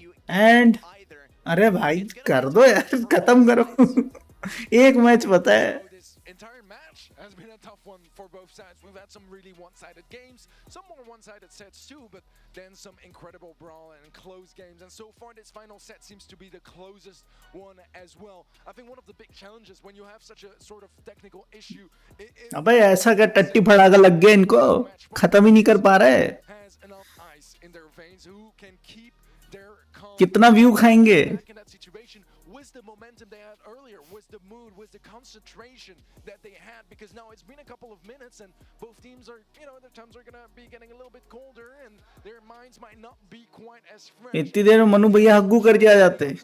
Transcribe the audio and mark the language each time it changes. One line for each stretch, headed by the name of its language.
Hindi: And अरे भाई कर दो यार, खत्म करो. एक मैच पता है.
English: So this entire match has been a tough one for both sides. We've had some really one-sided games, some more one-sided sets too, but then some incredible brawl and close games. And so far, this final set seems to be the closest one as well. I think one of the big challenges when you have such a sort of technical issue
Hindi: अबे ऐसा क्या टट्टी फड़ाका लग गया इनको, खत्म ही नहीं कर पा रहे.
English: has enough ice in their veins who can keep their calm.
Hindi: कितना व्यू खाएंगे.
English: Back in that situation was the momentum they had earlier, was the mood, was the concentration that they had, because now it's been a couple of minutes and both teams are, you know, their tongues are going to be getting a little bit colder and their minds might not be quite as fresh.
Hindi: इतनी देर में मनु भैया हग्गू कर दिया जाते.